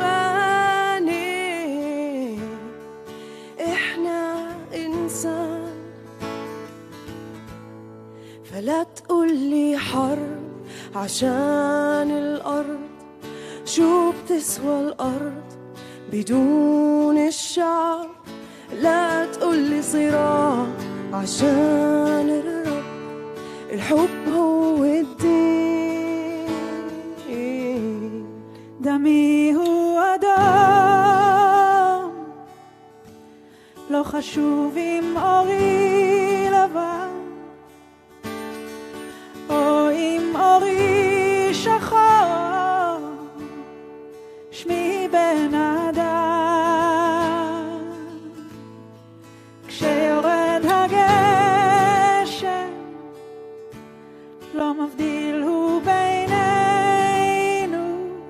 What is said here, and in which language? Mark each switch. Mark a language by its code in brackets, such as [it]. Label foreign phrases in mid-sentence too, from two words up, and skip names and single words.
[ar] غني إحنا إنسان فلا تقولي حرب عشان الأرض شو بتسوى الأرض بدون الشعب لا تقولي صراع عشان الرب الحب هو الدين دمي هو دم [he] לא חשוב אם אורי לבן או אם אורי שחור שמי בן אדם כשיורד הגשם לא מבדיל הוא בינינו